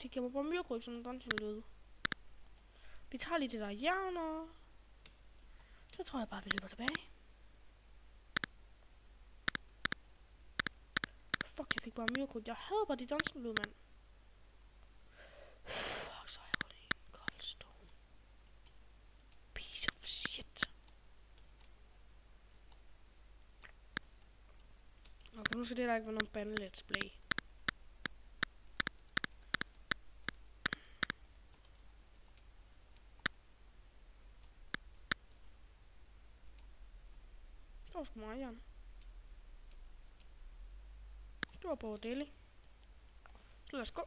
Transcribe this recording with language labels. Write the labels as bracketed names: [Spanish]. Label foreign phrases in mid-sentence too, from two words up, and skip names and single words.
[Danish] de giver mig bare myrkryb som en dungeon-lyd. Vi tager lige det der jern, og... så tror jeg bare, vi løber tilbage. Fuck, jeg fik bare myrkryb. Jeg havde bare de dungeon-lyd, mand. Fuck, så har jeg gået i en goldstone. [English] Piece of shit. [Danish] Okay, nu skal det der ikke være nogen bande [English] let's play. [Danish] Det var sgu meget jern. Det var på daily. Så lad os gå.